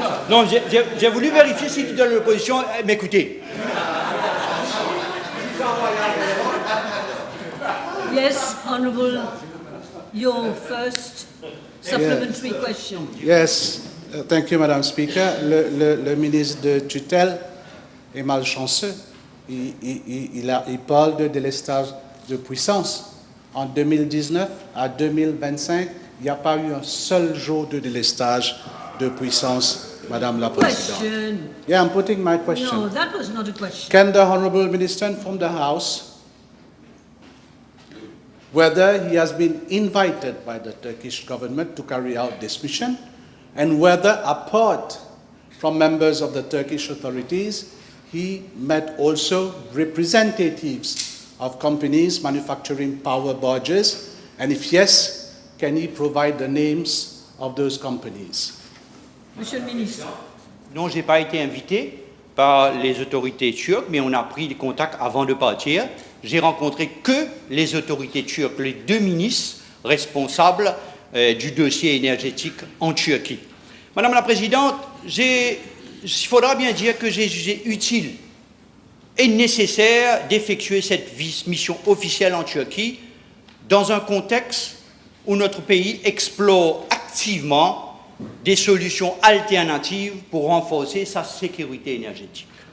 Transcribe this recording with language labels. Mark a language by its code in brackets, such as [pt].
[fr] Non, j'ai voulu vérifier si leader de l'opposition m'écoutait. [en] Yes, Honourable, your first supplementary question. Yes, thank you, Madam Speaker. [fr] Le ministre de tutelle est malchanceux. Il parle de délestage de puissance. En 2019 à 2025, il n'y a pas eu un seul jour de délestage de puissance, Madame la Présidente. [en] Question. Yeah, I'm putting my question. No, that was not a question. Can the Honourable Minister inform the House whether he has been invited by the Turkish government to carry out this mission, and whether, apart from members of the Turkish authorities, he met also representatives of companies manufacturing power barges, and if yes, can he provide the names of those companies? [fr] Monsieur le Ministre. Non, je n'ai pas été invité par les autorités turques, mais on a pris des contacts avant de partir. J'ai rencontré que les autorités turques, les deux ministres responsables du dossier énergétique en Turquie. Madame la Présidente, il faudra bien dire que j'ai jugé utile et nécessaire d'effectuer cette mission officielle en Turquie dans un contexte où notre pays explore activement des solutions alternatives pour renforcer sa sécurité énergétique.